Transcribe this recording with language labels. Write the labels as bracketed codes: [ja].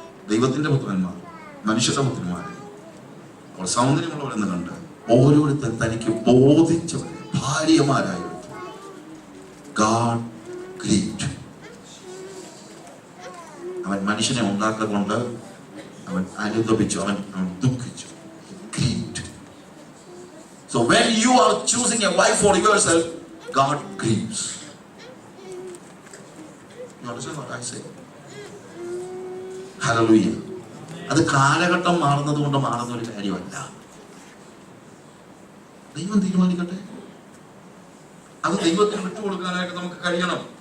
[ml] ദൈവത്തിന്റെ പുത്രന്മാർ മനുഷ്യരുടെ പുത്രന്മാരെ അവർ സൗന്ദര്യമുള്ളവരെന്ന് കണ്ട് ഓരോരുത്തർ തനിക്ക് ബോധിച്ചവരെ ഭാര്യമാരായി എടുത്തു. [en] God grieved. [ml] അവൻ മനുഷ്യനെ ഉണ്ടാക്കൊണ്ട് അവൻ അനുദപിച്ചു, അവൻ ദുഃഖിച്ചു. [en] Grieved. So when you are choosing a wife for yourself, God grieves. You understand what I say? Hallelujah. [ml] അത് കാലഘട്ടം മാറുന്നത് കൊണ്ട് മാറുന്ന ഒരു കാര്യമല്ല. ദൈവം തീരുമാനിക്കട്ടെ. അത് ദൈവത്തിന് വിട്ടുകൊടുക്കാനായിട്ട് നമുക്ക് കഴിയണം.